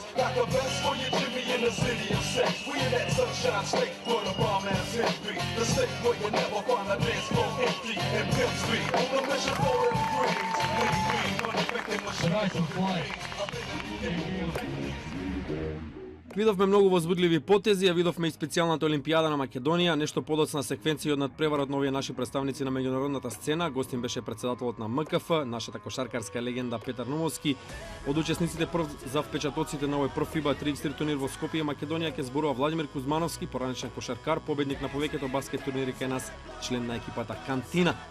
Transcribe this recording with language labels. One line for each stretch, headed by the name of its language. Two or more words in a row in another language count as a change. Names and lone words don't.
English: Got the best for your Jimmy in the city of sex. We in that sunshine state where the bomb ass history. The state where you never find a dance floor empty and pimp street. On a mission for evergreens. Lean, money making machines.
Macedonian: Видовме многу возбудливи потези, а видовме и специјалната Олимпијада на Македонија, нешто подоцна секвенција од надпреварот на овие наши представници на меѓународната сцена. Гостин беше председателот на МКФ, нашата кошаркарска легенда Петар Наумовски. Од учесниците прв за впечатоците на овој прв FIBA 3x3 турнир во Скопје, Македонија ќе зборува Владимир Кузмановски, поранешен кошаркар, победник на повеќето баскет турнири кај нас, член на екипата Кантина.